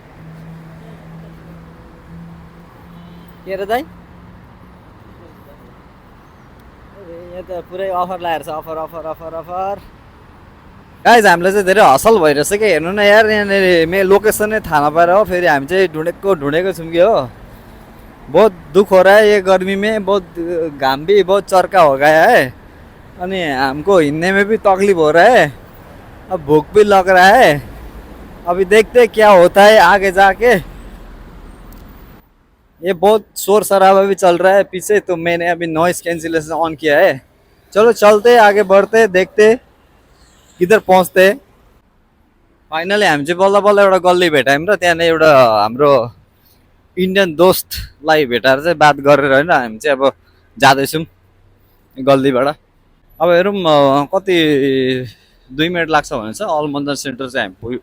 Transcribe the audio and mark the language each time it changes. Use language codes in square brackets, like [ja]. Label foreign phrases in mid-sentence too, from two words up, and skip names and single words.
[ne] के अरे दाइ? यहाँ त पुरै अफर लगाएर छ, अफर अफर अफर अफर। गाइज हामीलाई चाहिँ धेरै हसल भइरहेछ क्या। हेर्नु न यार, यहाँनिर मेरो लोकेसन नै थाहा नपाएर हो। फेरि हामी चाहिँ ढुँढेको छौँ कि हो। [hi] बहुत दुख हो रहा है ये गर्मी में, बहुत घाम भी बहुत चरका हो गया है। अनि हमको हिँड्ने में भी तकलीफ हो रहा है। अब भूख भी लग रहा है, अभी देखते हैं क्या होता है आगे जाके। ये बहुत शोर शराबा भी चल रहा है पीछे, तो मैंने अभी [en] noise cancellation on [hi] किया है। चलो चलते आगे बढ़ते, देखते किधर पहुँचते। [ne] फाइनली हामी चाहिँ बल्ल बल्ल एउटा गल्ली भेटायौँ र त्यहाँनिर एउटा हाम्रो इन्डियन दोस्तलाई भेटाएर चाहिँ बात गरेर होइन हामी चाहिँ अब जाँदैछौँ गल्लीबाट। अब हेरौँ कति 2 मिनट लाग्छ भने चाहिँ अलमन्जार सेन्टर चाहिँ हामी पुग्यो।